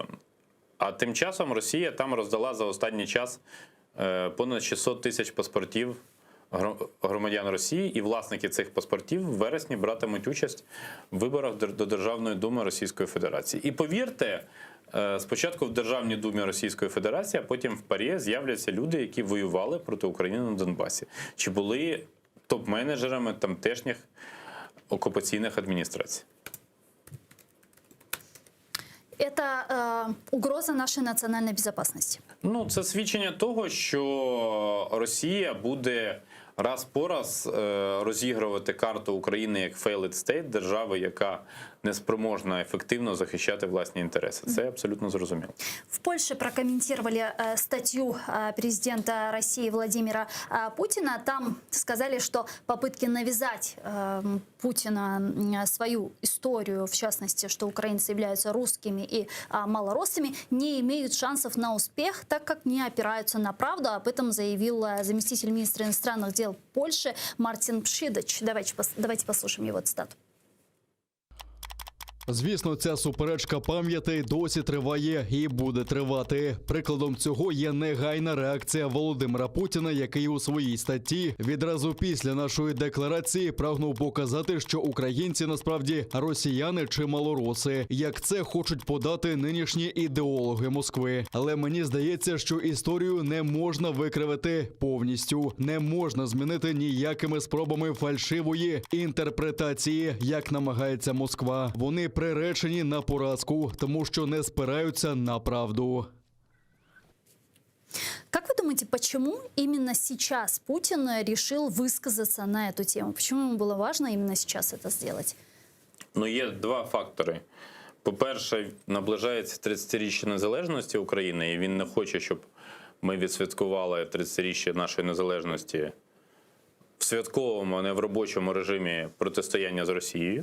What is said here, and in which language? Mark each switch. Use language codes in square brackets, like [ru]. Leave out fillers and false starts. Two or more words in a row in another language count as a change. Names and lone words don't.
[uk] А тим часом Росія там роздала за останній час понад 600 тисяч паспортів громадян Росії, і власники цих паспортів в вересні братимуть участь в виборах до Державної думи Російської Федерації. І повірте, спочатку в Державній думі Російської Федерації, а потім в ПАРЄ з'являться люди, які воювали проти України на Донбасі. Чи були топ-менеджерами тамтешніх окупаційних адміністрацій. [ru] Это угроза нашей национальной безопасности. [uk] Ну, це свідчення того, що Росія буде раз по раз розігрувати карту України як [en] failed state, [uk] держави, яка не спроможна ефективно захищати власні інтереси. Це абсолютно зрозуміло. [ru] В Польше прокомментировали статью президента России Владимира Путина. Там сказали, что попытки навязать Путина свою историю, в частности, что украинцы являются русскими и малороссами, не имеют шансов на успех, так как не опираются на правду. Об этом заявил заместитель министра иностранных дел Польши Мартин Пшидач. Давайте послушаем его цитату. [uk] Звісно, ця суперечка пам'ятей досі триває і буде тривати. Прикладом цього є негайна реакція Володимира Путіна, який у своїй статті відразу після нашої декларації прагнув показати, що українці насправді росіяни чи малороси, як це хочуть подати нинішні ідеологи Москви. Але мені здається, що історію не можна викривити повністю, не можна змінити ніякими спробами фальшивої інтерпретації, як намагається Москва. Вони приречені на поразку, тому що не спираються на правду. [ru] Как вы думаете, почему именно сейчас Путин решил высказаться на эту тему? Почему ему было важно именно сейчас это сделать? [uk] Ну, є два фактори. По-перше, наближається 30-річчя незалежності України, і він не хоче, щоб ми відсвяткували 30-річчя нашої незалежності в святковому, а не в робочому режимі протистояння з Росією.